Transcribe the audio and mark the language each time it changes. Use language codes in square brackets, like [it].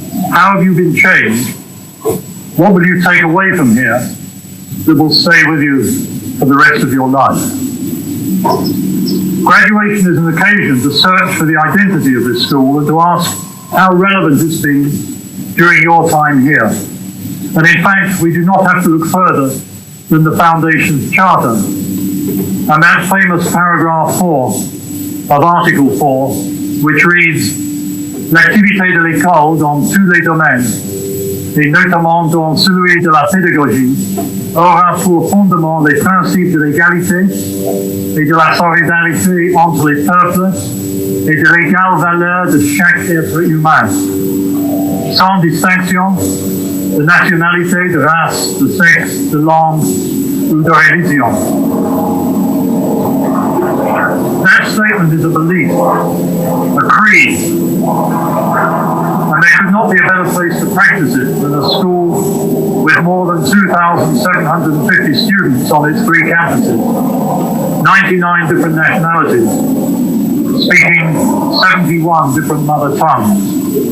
[en] How have you been changed? What will you take away from here that will stay with you for the rest of your life? Graduation is an occasion to search for the identity of this school and to ask how relevant it's been during your time here. And in fact, we do not have to look further than the Foundation's Charter. And that famous paragraph 4 of Article 4, which reads, [fr] l'activité de l'école dans tous les domaines, et notamment dans celui de la pédagogie, aura pour fondement les principes de l'égalité et de la solidarité entre les peuples et de l'égale valeur de chaque être humain, sans distinction de nationalité, de race, de sexe, de langue ou de religion. [en] That statement is a belief, a creed, and there could not be a better place to practice it than a school with more than 2,750 students on its 3 campuses, 99 different nationalities, speaking 71 different mother tongues.